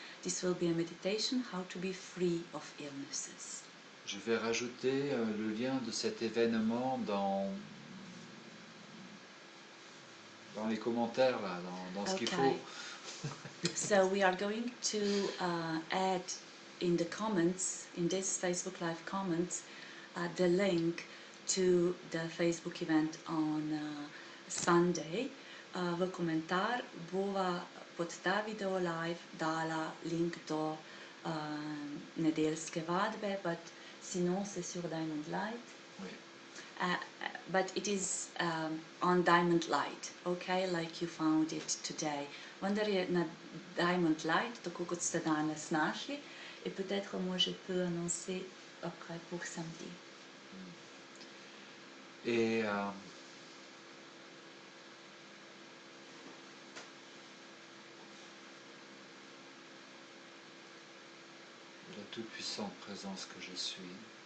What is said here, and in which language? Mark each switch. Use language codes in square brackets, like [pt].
[en] This will be a meditation, how to be free of illnesses. [fr] Je vais rajouter le lien de cet événement dans les commentaires, là, dans ce qu'il faut. [en] So we are going to add in the comments, in this Facebook Live comments, the link to the Facebook event on Sunday. [sl] V komentar bova pod ta video live dala link do nedeljske vadbe, but [fr] sinon c'est sur Diamond Light. Oui. [en] But it is on Diamond Light, okay, like you found it today. [sl] Vendar je na Diamond Light, tako kot ste danes našli, [fr] et peut-être moi je peux annoncer après pour samedi. Et la toute-puissante présence que je suis,